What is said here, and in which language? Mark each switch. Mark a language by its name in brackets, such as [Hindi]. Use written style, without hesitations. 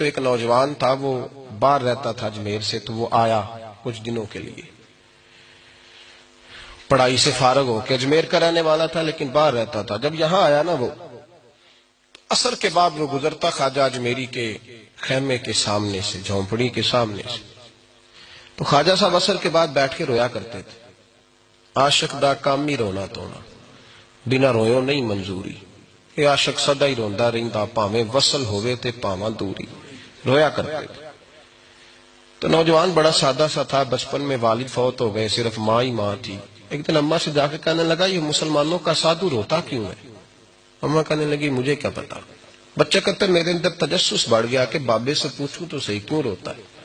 [Urdu] تو ایک نوجوان تھا، وہ باہر رہتا تھا اجمیر سے، تو وہ آیا کچھ دنوں کے لیے، پڑھائی سے فارغ ہو کے. اجمیر کا رہنے والا تھا لیکن باہر رہتا تھا. جب یہاں آیا نا وہ عصر کے بعد وہ گزرتا خواجہ اجمیری کے خیمے کے سامنے سے، جھونپڑی کے سامنے سے، تو خواجہ صاحب عصر کے بعد بیٹھ کے رویا کرتے تھے. [Punjabi] عاشق دا کام ہی رونا تونا، بنا رویوں نہیں منظوری. کہ عاشق سدا ہی روندا رہندا، پاویں وصل ہوئے تے پاواں دوری. [Urdu] رویا کرتے تھے. تو نوجوان بڑا سادہ سا تھا، بچپن میں والد فوت ہو گئے، صرف ماں ہی ماں تھی. ایک دن اماں سے جا کے کہنے لگا یہ مسلمانوں کا سادھو روتا کیوں ہے؟ اماں کہنے لگی مجھے کیا پتا. بچہ کہتا میرے اندر تجسس بڑھ گیا کہ بابے سے پوچھوں تو صحیح کیوں روتا ہے.